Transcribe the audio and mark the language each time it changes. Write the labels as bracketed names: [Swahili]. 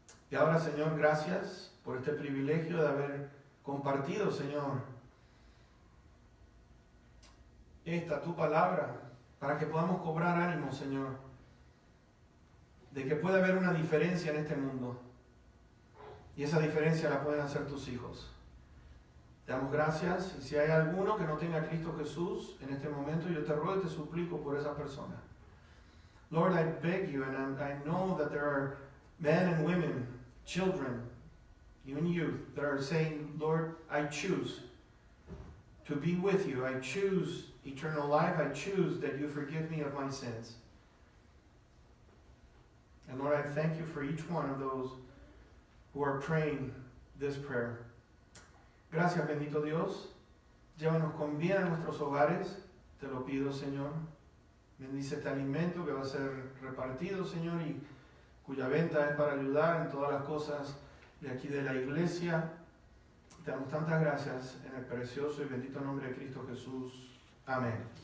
[Spanish] Y ahora, Señor, gracias por este privilegio de haber compartido, Señor, esta tu palabra, para que podamos cobrar ánimo, Señor, de que puede haber una diferencia en este mundo. Y esa diferencia la pueden hacer tus hijos. Te damos gracias. Y si hay alguno que no tenga a Cristo Jesús en este momento, yo te ruego y te suplico por esa persona. [English] Lord, I beg you, and I know that there are men and women, children, even youth, that are saying, Lord, I choose to be with you. I choose eternal life. I choose that you forgive me of my sins. And Lord, I thank you for each one of those who are praying this prayer. [Spanish] Gracias, bendito Dios. Llévanos con bien a nuestros hogares. Te lo pido, Señor. Bendice este alimento que va a ser repartido, Señor, y cuya venta es para ayudar en todas las cosas de aquí de la iglesia. Te damos tantas gracias en el precioso y bendito nombre de Cristo Jesús. Amén.